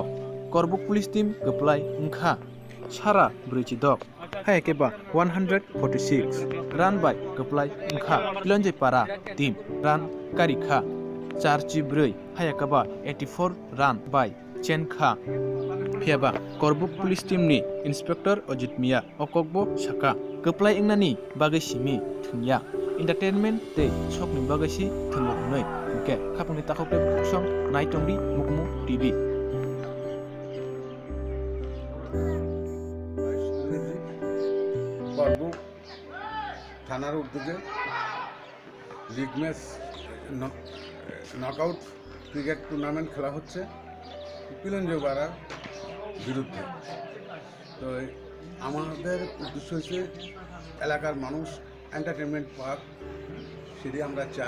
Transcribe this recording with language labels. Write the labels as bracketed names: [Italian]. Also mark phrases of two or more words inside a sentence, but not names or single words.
[Kok Borok] Karbook Police Team Geplai Ngkha Sara Bridgidok Hayakeba 146 [English] Run by [Kok Borok] Geplai Ngkha Pilanjoy para Team Run Karikha Charchi Brui Hayakaba 84 [English] Run by [Kok Borok] Chenkha Phiaba Karbook Police Team ni Inspector Ojit Mia Okokbo Shaka Geplai Ingnani Bagai Simi Thungya Entertainment Tei Sokni Bagai Si Thungmoknoi Ke Khapungni Takokte Song Naitongri Mukmu TV [Bangla] Karbook থানার উদ্যোগে [English] league match knockout cricket tournament [Bangla] খেলা হচ্ছে পিলঞ্জয় পাড়ার বিরুদ্ধে। তো আমাদের উদ্দেশ্য হচ্ছে এলাকার মানুষ এন্টারটেনমেন্ট পাক সেটি আমরা চাই।